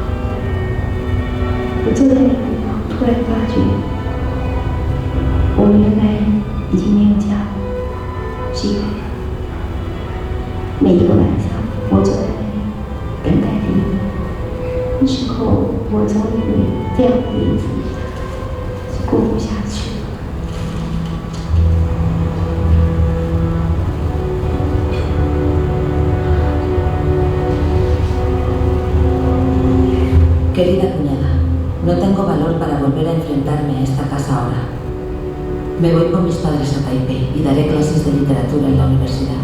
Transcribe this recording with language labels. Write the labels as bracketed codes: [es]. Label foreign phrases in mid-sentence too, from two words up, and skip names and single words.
[zh] 我坐在那个地方，突然发觉，我原来已经没有家了，是因为每一个晚上，我坐在那里等待着你。那时候，我总以为这样的日子是过不下去了。 [es] Querida cuñada, no tengo valor para volver a enfrentarme a esta casa ahora. Me voy con mis padres a Taipei y daré clases de literatura en la universidad.